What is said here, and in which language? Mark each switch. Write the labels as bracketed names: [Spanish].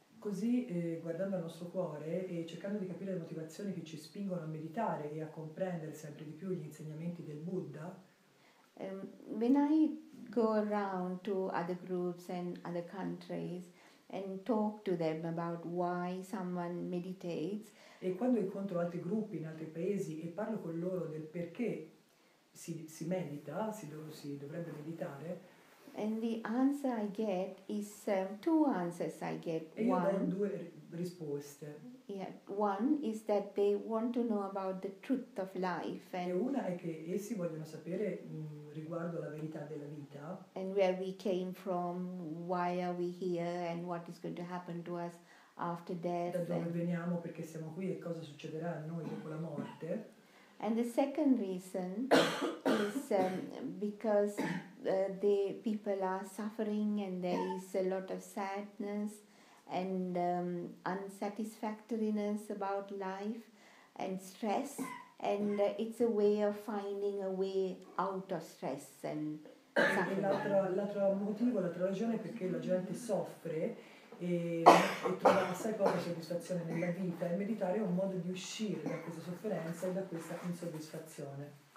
[Italian] Così, guardando al nostro cuore e cercando di capire le motivazioni che ci spingono a meditare e a comprendere sempre di più gli insegnamenti del Buddha, [English] when I go around to other groups and other countries and talk to them about why someone meditates, [Italian] e quando incontro altri gruppi in altri paesi e parlo con loro del perché si medita, si dovrebbe meditare, [English] and the answer I get is two answers I get. [Italian] E io do due risposte. [English] Yeah, one is that they want to know about the truth of life, [Italian] E una è che essi vogliono sapere riguardo la verità della vita, [English] and where we came from, why are we here, and what is going to happen to us after death. [Italian] Da dove veniamo, perché siamo qui e cosa succederà a noi dopo la morte. [English] And the second reason is because the people are suffering, and there is a lot of sadness and unsatisfactoriness about life and stress, and it's a way of finding a way out of stress and suffering. [Italian] L'altro motivo, l'altra ragione è perché la gente soffre e trova assai poca soddisfazione nella vita, e meditare è un modo di uscire da questa sofferenza e da questa insoddisfazione.